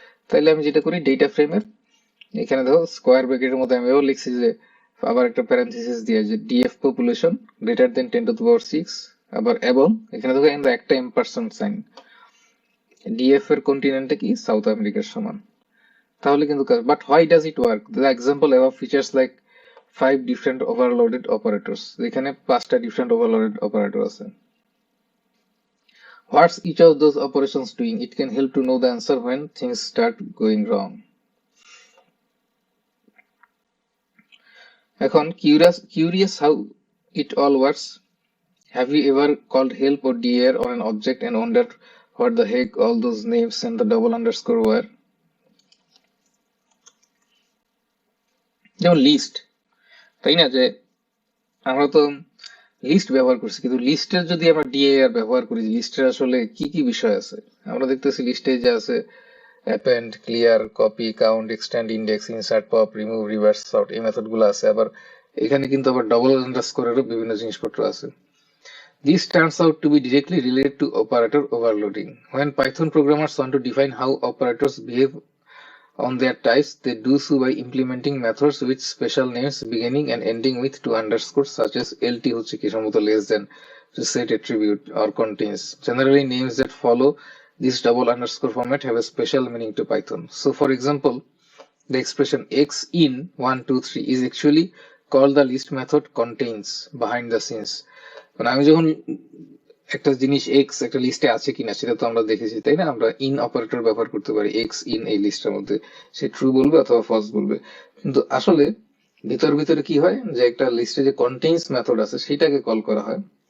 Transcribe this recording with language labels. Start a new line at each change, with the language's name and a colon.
Bangla: তাইলে আমি যেটা করি, ডেটা ফ্রেমের এখানে দেখো স্কোয়ার ব্র্যাকেটের মধ্যে আমি লিখছি যে আবার একটা প্যারেনথেসিস দিয়ে যে ডিএফ পপুলেশন গ্রেটার দেন 10⁶, আবার এবং এখানে দেখো একটা এম্পারসেন্ট সাইন, ডিএফ এর কন্টিনেন্টে কি সাউথ আমেরিকার সমান। তাহলে কিন্তু
English: But why does it work? The example above features like 5 different overloaded operators,
Bangla: যেখানে 5টা different overloaded operator আছে.
English: What's each of those operations doing? It can help to know the answer when things start going wrong.
Bangla: এখন
English: curious how it all works. Have you ever called help or dir on an object and wondered what the heck all those names and the double underscore were?
Bangla: যেমন list, তাই না? যে আমরা তো list ব্যবহার করছি, কিন্তু লিস্টের যদি আমরা ডিএআর ব্যবহার করি, লিস্টের আসলে কি কি বিষয় আছে আমরা দেখতেছি। লিস্টে যে আছে append, clear, copy, count, extend, index, insert, pop, remove, reverse, sort, এই মেথড গুলো আছে। আবার এখানে কিন্তু আবার ডবল আন্ডারস্কোরেরও বিভিন্ন জিনিসপত্র আছে।
English: This turns out to be directly related to operator overloading. When Python programmers want to define how operators behave on their types, they do so by implementing methods with special names beginning and ending with 2 underscores, such as lt
Bangla: হচ্ছে কি সম্ভবত
English: less than, to set attribute or contains. Generally, names that follow this double underscore format have a special meaning to Python. So for example, the expression x in 1 2 3 is actually called the list method contains behind the scenes.
Bangla: মানে আমি যখন একটা জিনিস x একটা লিস্টে আছে কিনা সেটা তো আমরা দেখেছি, তাই না? আমরা ইন অপারেটর ব্যবহার করতে পারি এক্স ইন এই লিস্টের মধ্যে, সে ট্রু বলবে অথবা ফলস বলবে। কিন্তু আসলে ভিতরে কি হয়, যে একটা লিস্টে যে কন্টেইনস মেথড আছে সেটাকে কল করা হয়।